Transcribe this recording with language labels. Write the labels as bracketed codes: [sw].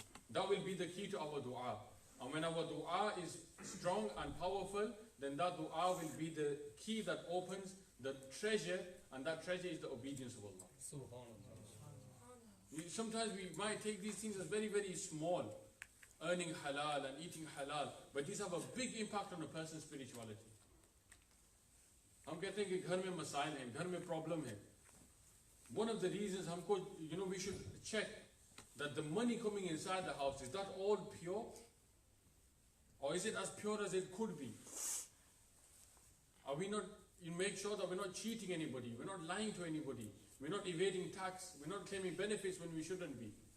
[en] That will be the key to our dua. And when our dua is strong and powerful, then that dua will be the key that opens the treasure, and that treasure is the obedience of Allah. Sometimes we might take these things as very, very small, earning halal and eating halal, but these have a big impact on a person's spirituality. [hi] हम कहते हैं कि घर में मसाइल हैं, घर में problem है. [en] One of the reasons हमको, we should check that the money coming inside the house, is that all pure? Or is it as pure as it could be? Are we not, you make sure that we're not cheating anybody, we're not lying to anybody, we're not evading tax, we're not claiming benefits when we shouldn't be.